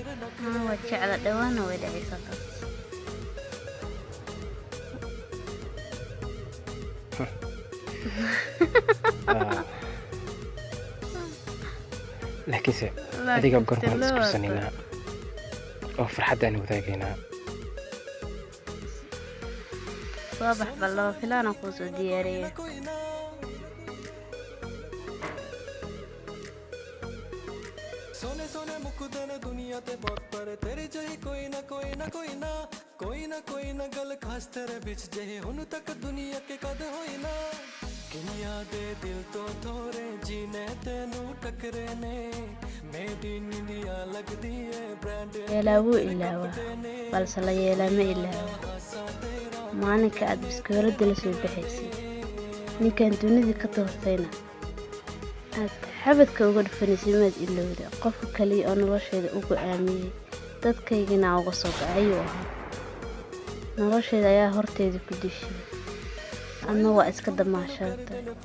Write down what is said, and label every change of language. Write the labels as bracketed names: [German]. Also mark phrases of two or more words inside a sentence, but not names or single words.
[Somali] waa jecla dhawaana way dhacaysaa laakiinse adiga goormaan iskursanaynaa oo farxaddaan wadaagaynaa soo bax ballaba filaana kuu soo diyaariyay [Punjabi] ਦੁਨੀਆ ਤੇ ਬਹੁਤ ਪਰ ਤੇਰੇ ਜਹੀ ਕੋਈ ਨਾ ਕੋਈ ਨਾ ਕੋਈ ਨਾ ਕੋਈ ਨਾ ਕੋਈ ਨਾ ਗੱਲ ਖ਼ਾਸ ਤੇਰੇ ਵਿਚ ਜਹੀ ਹੁਣ ਤਕ ਦੁਨੀਆ ਕੇ ਕਦ ਹੋਈ ਨਾ ਕਿੰਨਿਆਂ ਦੇ ਦਿਲ ਤੋੜੇ ਜਿਨ੍ਹੇ ਤੈਨੂੰ ਟੱਕਰੇ ਨੇ [English] made in [Punjabi] ਇੰਡੀਆ ਲਗਦੀ ਹੈ ਬ੍ਰਾਂਡ [Somali] yeelaawu ilaawa balse la yeelama ilaawa maalinka aad biskoolada la soo baxaysay ninkan dunida ka toortayna aad xabadka uga dhufanisay maad ilowda qofka kaliya oo nolosheeda ugu aamiyay dadkaygana uga soo baxayo nolosheeda ayaa horteeda ku dishay anna waa iska damaashaatay